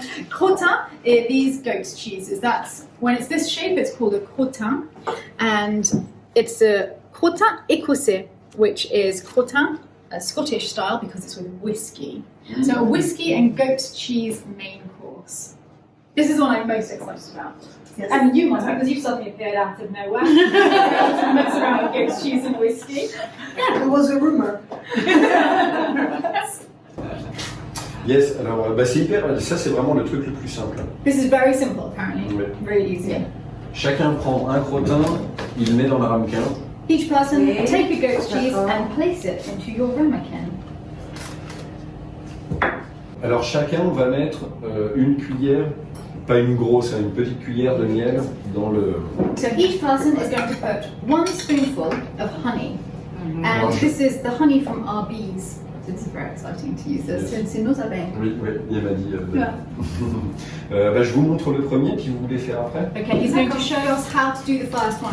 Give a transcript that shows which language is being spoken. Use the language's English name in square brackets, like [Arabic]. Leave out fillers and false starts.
[English] Crottin are these goat's cheeses. That's when it's this shape, it's called a crottin, and it's a crottin écossais, which is crottin, a Scottish style because it's with whiskey. So a whiskey and goat's cheese main course. This is the one I'm most excited about. Yes. And you must, because you've suddenly appeared out of nowhere. To mess around with goat's cheese and whiskey. It was a rumor. Yes, [French] alors bah, c'est hyper. Ça c'est vraiment le truc le plus simple. [English] This is very simple, apparently. [French] Ouais. [English] Really easy. [French] Chacun prend un crottin, il le met dans le ramequin. [English] Each person Okay. take a goat's cheese and place it into your ramekin. [French] Alors chacun va mettre une cuillère, pas une grosse, hein, une petite cuillère de miel dans le. [English] So each person is going to put 1 spoonful of honey. And this is the honey from our bees. So this is very exciting to use this. Yes. [French] C'est nos abeilles. Oui, oui, il m'a dit. [English] Yeah. [French] Bah, je vous montre le premier, puis vous voulez faire après. [English] Okay, he's going to show us how to do the first one.